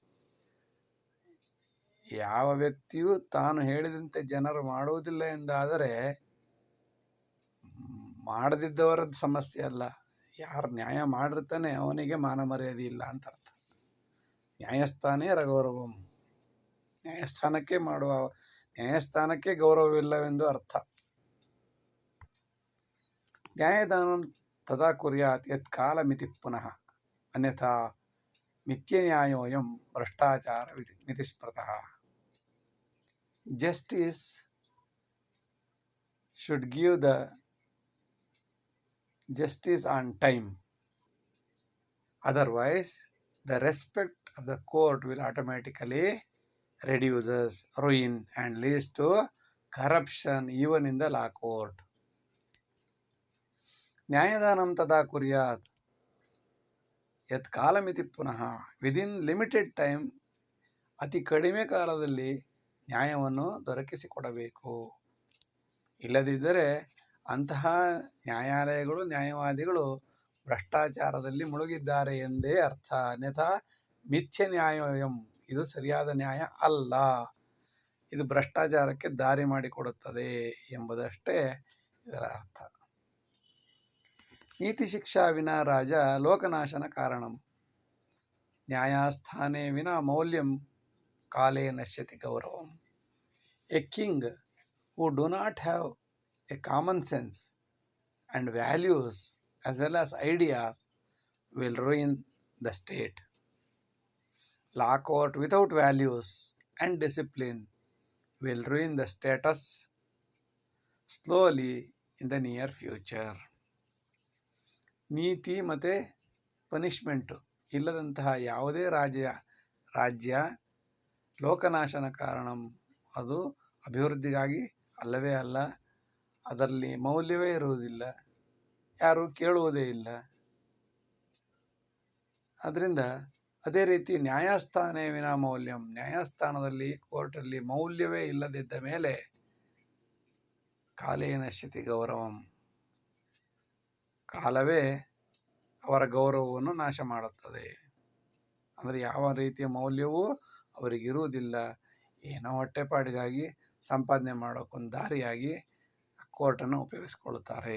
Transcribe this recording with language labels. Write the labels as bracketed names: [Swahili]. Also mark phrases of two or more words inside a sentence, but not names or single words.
[Kannada] ಯಾವ ವ್ಯಕ್ತಿಯು ತಾನು ಹೇಳಿದಂತೆ ಜನರು ಮಾಡುವುದಿಲ್ಲ ಎಂದಾದರೆ ಮಾಡದಿದ್ದವರದ್ದು ಸಮಸ್ಯೆ ಅಲ್ಲ, ಯಾರು ನ್ಯಾಯ ಮಾಡಿರ್ತಾನೆ ಅವನಿಗೆ ಮಾನ ಮರ್ಯಾದೆ ಇಲ್ಲ ಅಂತ ಅರ್ಥ. [Sanskrit] ನ್ಯಾಯಸ್ಥಾನೇ ರಗೌರವಂ. [Kannada] ನ್ಯಾಯಸ್ಥಾನಕ್ಕೆ ಗೌರವವಿಲ್ಲವೆಂದು ಅರ್ಥ. [Sanskrit] ನ್ಯಾಯದಾನಂ ತದಾ ಕುರ್ಯಾತ್ ಯತ್ ಕಾಲಮಿತಿ ಪುನಃ ಅನ್ಯಥಾ ಮಿಥ್ಯನ್ಯಾಯೋಯಂ ಭ್ರಷ್ಟಾಚಾರ ಮಿತಿಸ್ಮೃತಃ. [English] Justice should give the justice on time. Otherwise, the respect of the court will automatically reduces, ruin, and leads to corruption even in the law court. [Sanskrit] ನ್ಯಾಯದಾನಂ ತದಾ ಕುರ್ಯಾತ್ ಯತ್ ಕಾಲಮಿತಿ ಪುನಃ. [English] within limited time, [Kannada] ಅತಿ ಕಡಿಮೆ ಕಾಲದಲ್ಲಿ ನ್ಯಾಯವನ್ನು ದೊರಕಿಸಿಕೊಡಬೇಕು. ಇಲ್ಲದಿದ್ದರೆ ಅಂತಹ ನ್ಯಾಯಾಲಯಗಳು, ನ್ಯಾಯವಾದಿಗಳು ಭ್ರಷ್ಟಾಚಾರದಲ್ಲಿ ಮುಳುಗಿದ್ದಾರೆ ಎಂದೇ ಅರ್ಥ. [Sanskrit] ಅನ್ಯಥಾ ಮಿಥ್ಯ ನ್ಯಾಯೋಯಂ, [Kannada] ಇದು ಸರಿಯಾದ ನ್ಯಾಯ ಅಲ್ಲ, ಇದು ಭ್ರಷ್ಟಾಚಾರಕ್ಕೆ ದಾರಿ ಮಾಡಿಕೊಡುತ್ತದೆ ಎಂಬುದಷ್ಟೇ ಇದರ ಅರ್ಥ. [Sanskrit] ನೀತಿ ಶಿಕ್ಷಾ ವಿನಾ ರಾಜ ಲೋಕನಾಶನ ಕಾರಣಂ. ನ್ಯಾಯಸ್ಥಾನೇ ವಿನಾ ಮೌಲ್ಯಂ ಕಾಲೇ ನಶ್ಯತಿ ಗೌರವಂ. [English] a king who do not have a common sense and values as well as ideas will ruin the state. Law court without values and discipline will ruin the status slowly in the near future. [Kannada] ನೀತಿ ಮತ್ತು ಪನಿಷ್ಮೆಂಟು ಇಲ್ಲದಂತಹ ಯಾವುದೇ ರಾಜ್ಯ [Sanskrit] ಲೋಕನಾಶನ ಕಾರಣಂ, [Kannada] ಅದು ಅಭಿವೃದ್ಧಿಗಾಗಿ ಅಲ್ಲವೇ ಅಲ್ಲ. ಅದರಲ್ಲಿ ಮೌಲ್ಯವೇ ಇರುವುದಿಲ್ಲ, ಯಾರೂ ಕೇಳುವುದೇ ಇಲ್ಲ. ಅದರಿಂದ ಅದೇ ರೀತಿ [Sanskrit] ನ್ಯಾಯಸ್ಥಾನೇ ವಿನಾ ಮೌಲ್ಯಂ, [Kannada] ನ್ಯಾಯಸ್ಥಾನದಲ್ಲಿ ಕೋರ್ಟಲ್ಲಿ ಮೌಲ್ಯವೇ ಇಲ್ಲದಿದ್ದ ಮೇಲೆ [Sanskrit] ಕಾಲೇ ನಶ್ಯತಿ ಗೌರವಂ, [Kannada] ಕಾಲವೇ ಅವರ ಗೌರವವನ್ನು ನಾಶ ಮಾಡುತ್ತದೆ. ಅಂದರೆ ಯಾವ ರೀತಿಯ ಮೌಲ್ಯವೂ ಅವರಿಗಿರುವುದಿಲ್ಲ. ಏನೋ ಹೊಟ್ಟೆಪಾಡಿಗಾಗಿ ಸಂಪಾದನೆ ಮಾಡೋಕ್ಕೊಂದು ದಾರಿಯಾಗಿ ಕೋರ್ಟನ್ನು ಉಪಯೋಗಿಸಿಕೊಳ್ಳುತ್ತಾರೆ.